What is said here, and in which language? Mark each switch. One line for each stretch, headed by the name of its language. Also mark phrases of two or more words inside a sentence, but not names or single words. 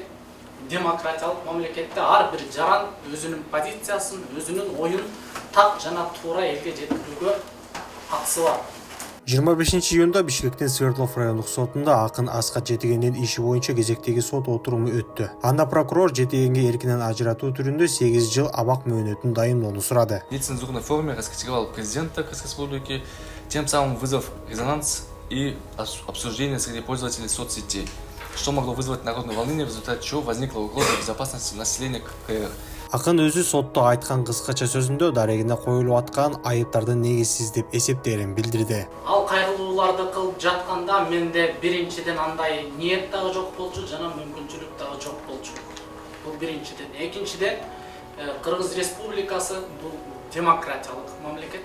Kyrgyz: Демократиялык мамлекетте ар бир жаран өзүнүн позициясын, өзүнүн оюн так жана туура элге жеткирүүгө акысы бар. 25 июнда Бишкектин Свердлов райондук сотунда акын Аскат Жетигендин иши боюнча кезектеги сот отуруму өттү. Анда прокурор Жетигенге эркинен ажыратуу түрүндө 8 жыл абак мөөнөтүн дайындоону сурады.
Russian: В нецензурной форме раскритиковал президента Кыргызской республики, тем самым вызвав резонанс и обсуждение среди пользователей соцсетей, что могло вызвать народное волнение, в результате чего возникла угроза безопасности населения КР.
Kyrgyz: Акын өзү сотто айткан кыскача сөзүндө дарегине коюлуп аткан айыптардын негизсиз деп эсептээрин билдирди. Ал кайрылууларды кылып жатканда менде биринчиден андай ниет дагы жок болчу, жана мүмкүнчүлүк дагы жок болчу. Бул биринчиден. Экинчиден, Кыргыз Республикасы бул демократиялык мамлекет.